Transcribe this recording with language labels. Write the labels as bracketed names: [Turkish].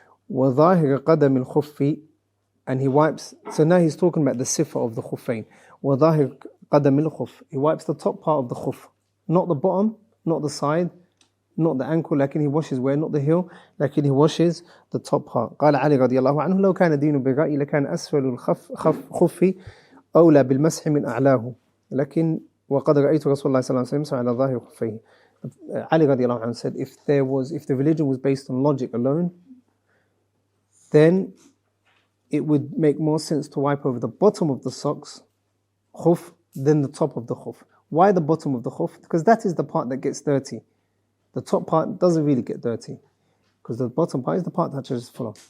[Arabic] وَظَاهِرَ قَدَمِ الْخُفِّ, [English] and he wipes, so now he's talking about the sifa of the khuffain. [Arabic] وَظَاهِرَ قَدَمِ الْخُفِّ, [English] he wipes the top part of the khuf, not the bottom, not the side, not the ankle, he washes where, not the heel, he washes the top part. [Arabic] قال علي رضي الله عنه لو كان الدين بالرأي لكان أسفل الخف أولى بالمسح من أعلاه لكن وقد رأيت رسول الله صلى الله عليه وسلم على ظاهر خفيه. [English] Ali radiallahu anhu said, if the religion was based on logic alone, then it would make more sense to wipe over the bottom of the socks, khuf, than the top of the khuf. Why the bottom of the khuf? Because that is the part that gets dirty. The top part doesn't really get dirty, because the bottom part is the part that just follow.